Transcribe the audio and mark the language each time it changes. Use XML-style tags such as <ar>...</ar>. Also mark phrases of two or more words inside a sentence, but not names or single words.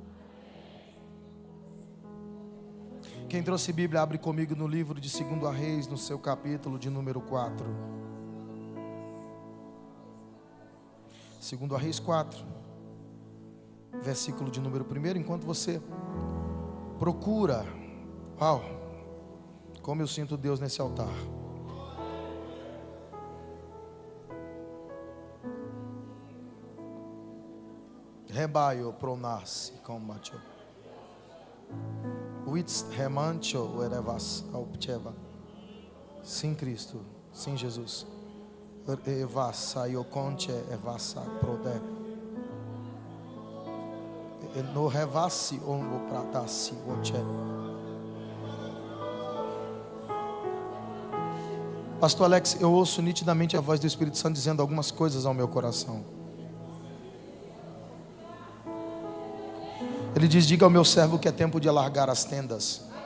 <pt>Quem trouxe Bíblia, abre comigo no livro de 2 Reis, no seu capítulo de número 4. 2 Reis 4, versículo de número 1. Enquanto você procura, uau, como eu sinto Deus nesse altar. Rebaio pronasce combatio. Wits remancho erevas alpcheva. Sim, Cristo, sim, Jesus. Evassa io conche evassa prode. No revassi ongo pratassi oche. Pastor Alex, eu ouço nitidamente a voz do Espírito Santo dizendo algumas coisas ao meu coração. Ele diz: diga ao meu servo que é tempo de alargar as tendas.</pt>